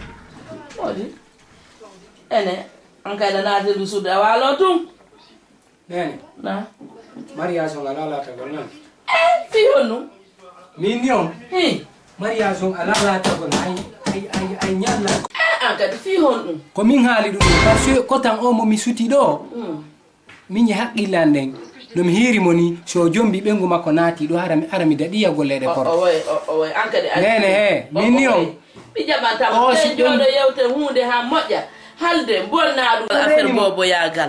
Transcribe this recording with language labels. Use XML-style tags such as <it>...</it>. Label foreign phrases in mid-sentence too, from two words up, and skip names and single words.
<ff>Odi ene an kayɗa naateldu suude a walo tum. Nene Na mariage on ala latagol nan fi honnu min ni on hi mariage on ala latagol ay ñalla an kadi fi honɗum ko min haali ɗum</ff> <fr>par ce que</fr> <ff>kotan o momi suti ɗo min ye haqqillan nden nomi hiirimo ni so jombi ɓengu makko naati ɗo ara mi daɗiya golleɗe korto o way an kadi nene he min ni on mi jaɓantama ɓe jooɗo yewte hunde ha moƴƴa halde bolna ɗum affaire bobo yagal</ff>